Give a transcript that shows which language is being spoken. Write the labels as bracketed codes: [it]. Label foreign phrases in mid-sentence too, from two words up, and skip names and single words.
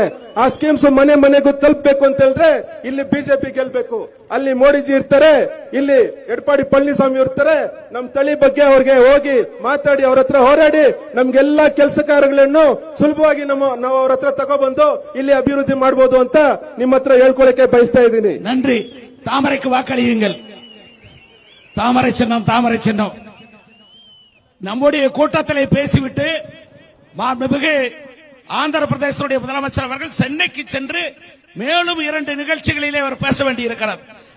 [kn] ಆ ಸ್ಕೀಮ್ಸ್ ಮನೆ ಮನೆಗೂ ತಲುಪಬೇಕು ಅಂತ ಹೇಳಿದ್ರೆ ಇಲ್ಲಿ ಬಿಜೆಪಿ ಗೆಲ್ಬೇಕು. ಅಲ್ಲಿ ಮೋದಿಜಿ ಇರ್ತಾರೆ, ಇಲ್ಲಿ ಎಡಪ್ಪಾಡಿ ಪಳನಿಸ್ವಾಮಿ ಇರ್ತಾರೆ. ನಮ್ಮ ತಳಿ ಬಗ್ಗೆ ಅವ್ರಿಗೆ ಹೋಗಿ ಮಾತಾಡಿ, ಅವ್ರ ಹತ್ರ ಹೋರಾಡಿ ನಮ್ಗೆಲ್ಲಾ ಕೆಲಸ ಕಾರ್ಯಗಳನ್ನು ಸುಲಭವಾಗಿ ನಾವು ಅವ್ರ ಹತ್ರ ತಗೊಬಂದು ಇಲ್ಲಿ ಅಭಿವೃದ್ಧಿ ಮಾಡಬಹುದು ಅಂತ ನಿಮ್ಮ ಹತ್ರ ಹೇಳ್ಕೊಳಕ್ಕೆ ಬಯಸ್ತಾ ಇದ್ದೀನಿ. [ta] நன்றி. தாமரைக்கு வாக்களியுங்கள். தாமரை சின்னம், தாமரை சின்னம். நம்முடைய கூட்டத்திலே பேசிவிட்டு மாண்புமிகு ஆந்திர பிரதேசனுடைய முதலமைச்சர் அவர்கள் சென்னைக்கு சென்று மேலும் 2 நிகழ்ச்சிகளிலே அவர் பேச வேண்டியிருக்கிறார்.